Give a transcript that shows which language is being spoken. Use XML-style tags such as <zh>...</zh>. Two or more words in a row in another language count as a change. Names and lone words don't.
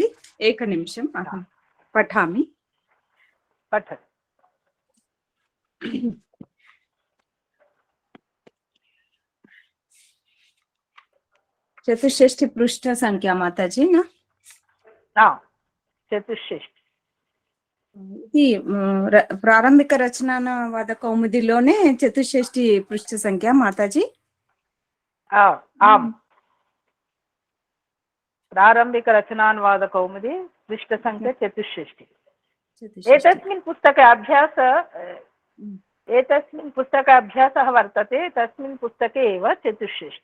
<sa>एकनिमिषम्, अहं पठामि। पठतु। 64 पृष्ठसङ्ख्या माताजि न? 64</sa> <te>ఇది ప్రారంభిక రచనానువాద కౌముదిలోనే 64 పృష్ఠ సంఖ్య మాతాజీ.</te> <sa>आम्, प्रारम्भिक रचनानुवाद कौमुदी पृष्ठसङ्ख्या 64। एतस्मिन् पुस्तके अभ्यासः वर्तते। तस्मिन् पुस्तके एव 64।</sa>